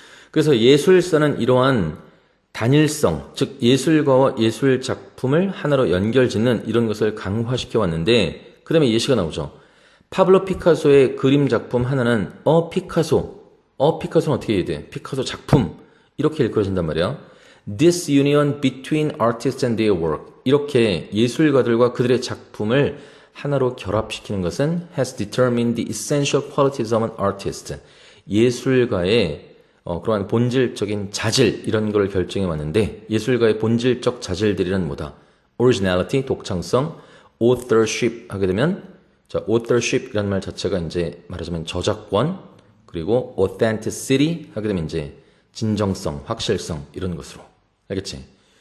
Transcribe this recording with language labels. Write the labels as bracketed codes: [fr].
[ko] 그래서 예술사는 이러한 단일성, 즉 예술가와 예술 작품을 하나로 연결짓는 이런 것을 강화시켜 왔는데 그 다음에 예시가 나오죠. 파블로 피카소의 그림 작품 하나는 피카소는 어떻게 해야 돼? 피카소 작품 이렇게 일컬어진단 말이야. [en] This union between artists and their work [ko] 이렇게 예술가들과 그들의 작품을 하나로 결합시키는 것은 [en] has determined the essential qualities of an artist. [ko] 예술가의 그러한 본질적인 자질 이런 걸 결정해 왔는데 예술가의 본질적 자질들이란 뭐다? originality, 독창성, authorship 하게 되면 자, authorship이라는 말 자체가 이제 말하자면 저작권 그리고 authenticity 하게 되면 이제 진정성, 확실성 이런 것으로 알겠지?